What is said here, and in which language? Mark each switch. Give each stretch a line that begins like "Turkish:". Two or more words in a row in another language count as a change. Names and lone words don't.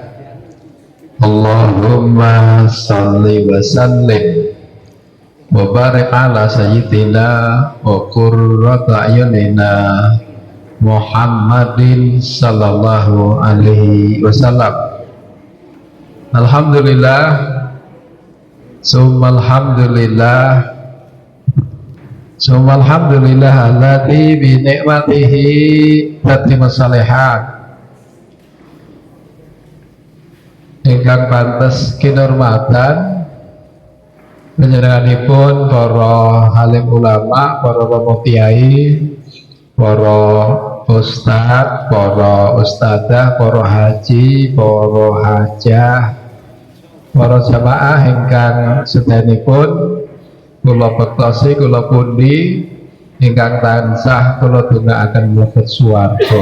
Arabic: اللهم صل وسلم وبارك على سيدنا وقرة أعيننا محمد صلى الله عليه وسلم. الحمد لله، ثم الحمد لله الذي بنعمته تتم الصالحات.
Javanese: Ingkang pantes kinurmatan panjenenganipun para alim ulama, para romo kiai, para ustadz, para ustadzah, para haji, para hajah, para jamaah ingkang sedanipun kula bektosi kula pundi ingkang tansah kula dongaaken mlebet swarga.